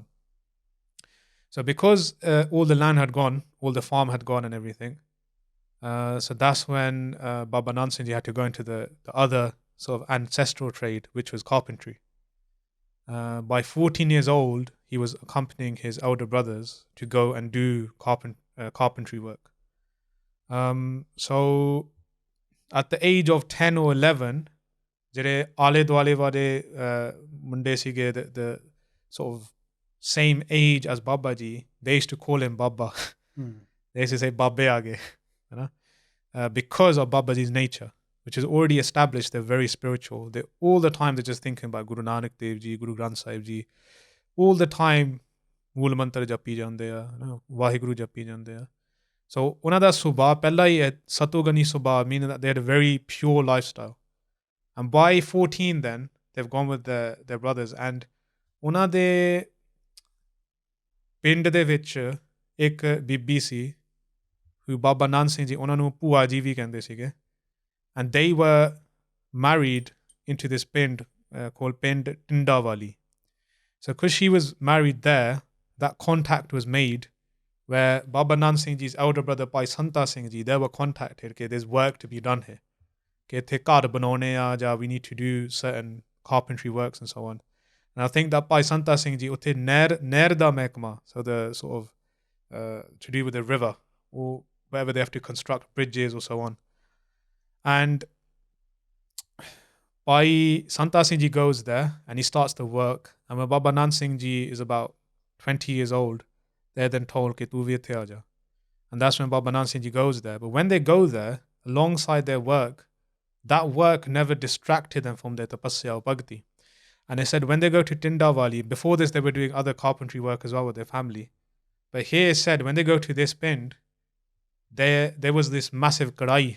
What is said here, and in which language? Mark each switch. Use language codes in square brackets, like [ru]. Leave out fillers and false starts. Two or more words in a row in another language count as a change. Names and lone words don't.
[en] So because all the land had gone, all the farm had gone and everything, so that's when Baba Nand Singh Ji had to go into the other sort of ancestral trade, which was carpentry. By 14 years old, he was accompanying his elder brothers to go and do carpentry work. So at the age of 10 or 11, [pa] ਜਿਹੜੇ ਆਲੇ ਦੁਆਲੇ ਵਾਲੇ ਮੁੰਡੇ ਸੀਗੇ, [en] the sort of same age as Baba Ji, they used to call him Baba. They used to say [pa] ਬਾਬੇ ਆਗੇ, [en] you know, because of Baba Ji's nature, which is already established. They're very spiritual. They all the time they're just thinking about Guru Nanak Dev Ji, Guru Granth Sahib Ji. All the time, [pa] ਮੂਲ ਮੰਤਰ ਜਪੀ ਜਾਂਦੇ ਹੈ, ਵਾਹਿਗੁਰੂ ਜਪੀ ਜਾਂਦੇ ਹੈ. So ਉਹਨਾਂ ਦਾ ਸੁਭਾਅ ਪਹਿਲਾਂ ਹੀ ਹੈ ਸਤੋਗਨੀ ਸੁਭਾਅ, [en] meaning that they had a very pure lifestyle. And by 14 then, they've gone with their brothers. [pa] And ਉਹਨਾਂ ਦੇ ਪਿੰਡ ਦੇ ਵਿੱਚ ਇੱਕ ਬੀਬੀ ਸੀ, who Baba Nand Singh Ji, ਉਹਨਾਂ ਨੂੰ ਭੂਆ ਜੀ ਵੀ ਕਹਿੰਦੇ ਸੀਗੇ. [en] And they were married into this pind called Pind Tindawali. So because she was married there, that contact was made where Baba Nand Singh Ji's elder brother Bhai Santa Singh Ji, they were contacted, okay, there's work to be done here. [pa] Okay, ਇੱਥੇ ਘਰ ਬਣਾਉਣੇ ਆ, [en] we need to do certain carpentry works and so on. And I think that Bhai Santa Singh Ji, [pa] ਉੱਥੇ ਨਹਿਰ ਦਾ ਮਹਿਕਮਾ, [en] so the sort of to do with the river or wherever they have to construct bridges or so on. And Bhai Santa Singh Ji goes there and he starts the work. And when Baba Nand Singh Ji is about 20 years old, they're then told, [pa] "ਕੇ ਤੂ ਵੀ ਇੱਥੇ ਆਜਾ." [en] And that's when Baba Nand Singh Ji goes there. But when they go there, alongside their work, that work never distracted them from their tapasya or bhakti. And they said when they go to Tindawali, before this they were doing other carpentry work as well with their family. But here it said when they go to this pind, there was this massive kadai.